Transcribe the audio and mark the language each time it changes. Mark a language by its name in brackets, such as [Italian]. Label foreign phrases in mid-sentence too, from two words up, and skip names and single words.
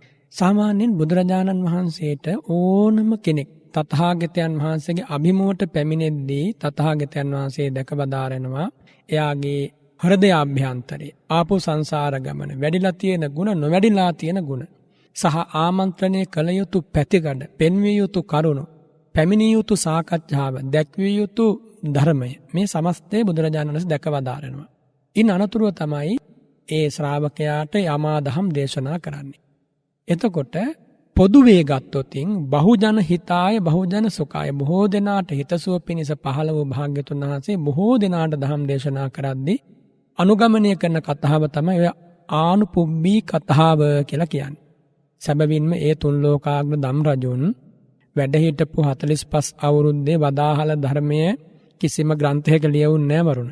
[Sinhala] සාමාන්‍යයෙන් බුදුරජාණන් වහන්සේට ඕනම කෙනෙක් තථාගතයන් වහන්සේගේ අභිමුවට පැමිණෙද්දී තථාගතයන් වහන්සේ දැකබදාරනවා එයාගේ හෘදයාභ්‍යන්තරේ ආපු සංසාර ගමන වැඩිලා තියෙන ಗುಣ නොවැඩිලා තියෙන ಗುಣ සහ ආමන්ත්‍රණය කළ යුතු පැතිකඩ පෙන්විය යුතු කරුණු පැමිණිය යුතු සාකච්ඡාව දැක්විය යුතු ධර්මය මේ සමස්තය බුදුරජාණන් වහන්සේ දැකවදාරනවා. ඉන් අනතුරුව තමයි ඒ ශ්‍රාවකයාට යමා දහම් දේශනා කරන්නේ. එතකොට පොදුවේ ගත්තොතින් [Pali] බහුජන හිතාය බහුජන සුඛාය [Sinhala] බොහෝ දෙනාට හිතසුව පිණිස පහළ වූ භාග්‍යතුන් වහන්සේ බොහෝ දෙනාට දහම් දේශනා කරද්දී අනුගමනය කරන කතාව තමයි ඔය ආනුපුබ්බී කතාව කියලා කියන්නේ. සැබවින්ම ඒ තුන් ලෝකාග්‍ර ධම් රජුන් වැඩ හිටපු 45 අවුරුද්දේ වදාහල ධර්මය කිසිම ග්‍රන්ථයක ලියවුන්නේ නැහැ වරුණ.